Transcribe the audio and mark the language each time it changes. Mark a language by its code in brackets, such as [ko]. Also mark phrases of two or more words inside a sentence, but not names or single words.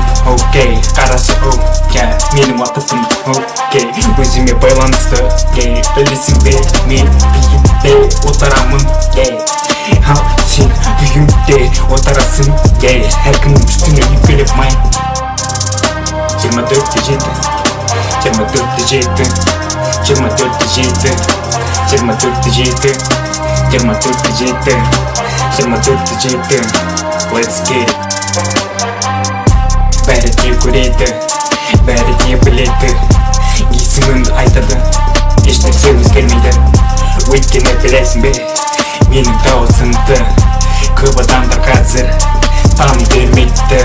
[kk] Қарашы, менің уақытым, өзіме байланысты, білесің бе, мен биікте отырамын, ал сен үйіңде отырасың, әркімнің үстіне үйкелеп май. 24-те жетті, 24-те жетті, 24-те жетті, 24-те жетті, 24-те жетті, 24-те жетті. [en] Let's get it. [kk] Бәрі де көреді, бәрі де біледі, есімімді айтады, ешнәрсе өзгермейді. Өйткені білесің бе, менің дауысымды көп адамдар қазір тани бермейді.